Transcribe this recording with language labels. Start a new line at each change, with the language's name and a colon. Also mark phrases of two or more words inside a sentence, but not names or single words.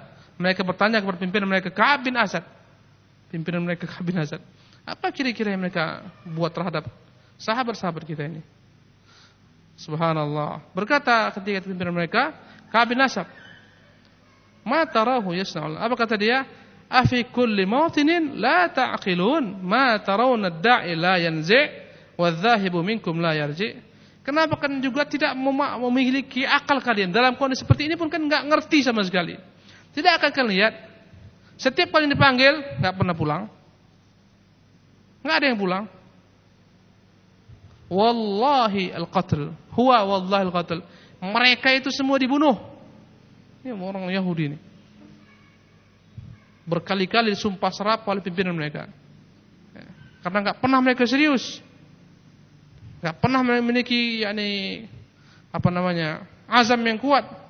Indonesian: Mereka bertanya kepada pimpinan mereka, Ka'ab bin Asad. Pimpinan mereka Ka'ab bin Asad. Apa kira-kira yang mereka buat terhadap sahabat-sahabat kita ini? Subhanallah. Berkata ketika pimpinan mereka,
Arabic: Ka'ab bin Asad, "ما تراه يصنع?"
Indonesian: Apa kata dia?
Arabic: "أفي كل موطن لا تعقلون، ما ترون الداعي لا ينزع والذاهب منكم لا يرجع'."
Indonesian: Kenapa kan juga tidak memiliki akal kalian? Dalam kondisi seperti ini pun kan enggak ngerti sama sekali. Tidak akan kalian lihat setiap kali dipanggil enggak pernah pulang. Enggak ada yang pulang.
Arabic: والله القتل، هو والله القتل.
Indonesian: Mereka itu semua dibunuh. Ini orang Yahudi ini. Berkali-kali disumpah serap oleh pimpinan mereka. Karena enggak pernah mereka serius. Enggak pernah memiliki azam yang kuat.